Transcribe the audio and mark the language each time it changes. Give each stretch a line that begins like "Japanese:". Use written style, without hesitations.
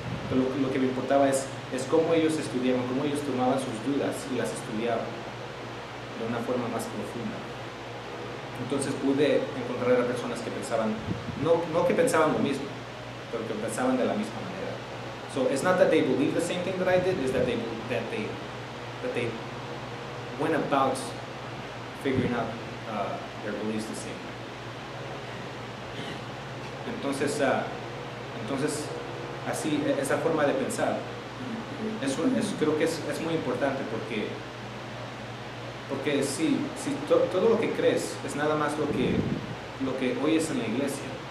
Spanish: Pero lo que me importaba es cómo ellos estudiaban, cómo ellos tomaban sus dudas y las estudiaban de una forma más profunda. Entonces pude encontrar a personas que pensaban, no que pensaban lo mismo, pero que pensaban de la misma manera.
English: So it's not that they believe the same thing that I did, it's that they went about figuring out their beliefs the same.
Spanish: Entonces así, esa forma de pensar, creo que es muy importante porque si todo lo que crees es nada más lo que oyes en la iglesia,